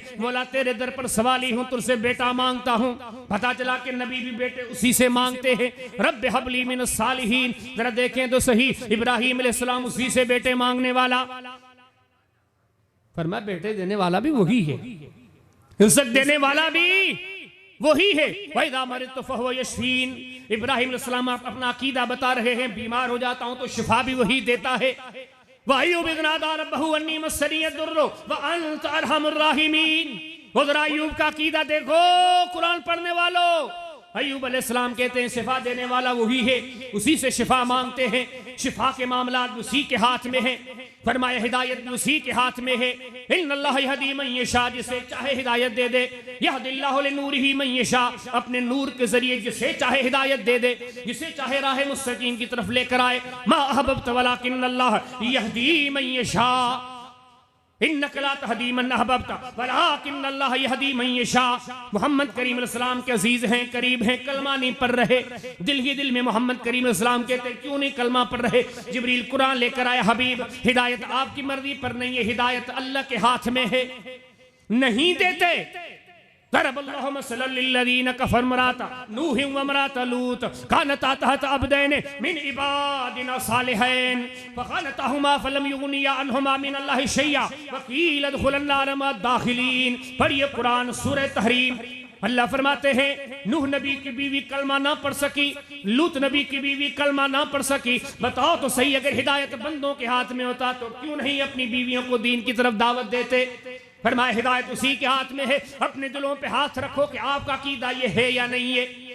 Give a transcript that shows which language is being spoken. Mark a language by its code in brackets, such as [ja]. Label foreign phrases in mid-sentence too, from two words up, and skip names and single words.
[hi] बोला तेरे दर पर सवाली हूँ, तुझसे बेटा मांगता हूँ। पता चला कि नबी भी बेटे उसी से मांगते हैं। [ar] رب هب لي من الصالحين. [hi] जरा देखें तो सही, इब्राहिम अलैहिस्सलाम उसी से बेटे मांगने वाला। फरमाया बेटे देने वाला भी वही है, रिज़्क़ देने वाला भी वही है। [ar] وإذا مرضت فهو يشفين. [hi] इब्राहिम अलैहिस्सलाम अपना अकीदा बता रहे हैं, बीमार हो जाता हूं तो शिफा भी वही देता है। [ar] وأيوب إذ نادى ربه أني مسني الضر وأنت أرحم الراحمين. [hi] उधर अय्यूब का अकीदा देखो कुरान पढ़ने वालों। अय्यूब अलैहिस्सलाम कहते हैं शिफा देने वाला वही है, उसी से शिफा मांगते हैं। शिफा के मामला उसी के हाथ में है। फरमाया हिदायत भी उसी के हाथ में है। [ar] إن الله يهدي من يشاء, [hi] जिसे चाहे हिदायत दे दे। [ar] يهدي الله لنوره من يشاء, [hi] अपने नूर के जरिए जिसे चाहे हिदायत दे दे, जिसे चाहे राह मुस्तकीम की तरफ लेकर आए। [ar] ما أحببت ولكن الله يهدي من يشاء إنك لا تهدي من أحببت ولكن الله يهدي من يشاء. [hi] मोहम्मद करीम अलैहिस्सलाम के अजीज हैं, करीब हैं, कलमा नहीं पढ़ रहे। दिल ही दिल में मोहम्मद करीम अलैहिस्सलाम कहते क्यों नहीं कलमा पढ़ रहे? जिब्रील कुरान लेकर आया, हबीब हिदायत आपकी मर्जी पर नहीं है, हिदायत अल्लाह के हाथ में है। नहीं देते। [ar] ضرب الله مثلا للذين كفروا امرأة نوح وامرأة لوط كانتا تحت عبدين من عبادنا صالحين فخانتاهما فلم يغنيا عنهما من الله شيئا وقيل ادخلا النار مع الداخلين. [hi] पढ़िए कुरान सूरह तहरीम। अल्लाह फरमाते हैं नूह नबी की बीवी कलमा ना पढ़ सकी, लूत नबी की बीवी कलमा ना पढ़ सकी। बताओ तो सही, अगर हिदायत बंदों के हाथ में होता तो क्यों नहीं अपनी बीवियों को दीन की तरफ दावत देते? फरमाया हिदायत उसी के हाथ में है। अपने दिलों पे हाथ रखो कि आपका अकीदा ये है या नहीं है।